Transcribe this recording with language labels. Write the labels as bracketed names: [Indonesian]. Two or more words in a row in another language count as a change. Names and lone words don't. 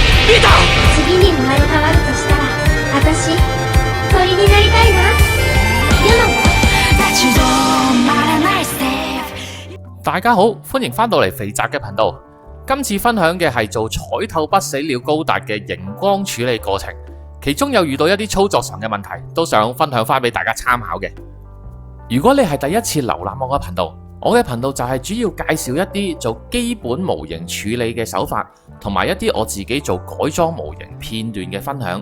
[Japanese] 次に生まれ変わるとしたら、私、鳥になりたいな。ユナは？ [Cantonese] 大家好，歡迎翻到嚟肥宅嘅頻道。今次分享嘅係做彩透不死鳥高達嘅熒光處理過程，其中有遇到一啲操作上嘅問題，都想分享翻俾大家參考嘅。如果你係第一次瀏覽我嘅頻道，我嘅頻道就係主要介紹一啲做基本模型處理嘅手法，同埋一啲我自己做改裝模型片段嘅分享。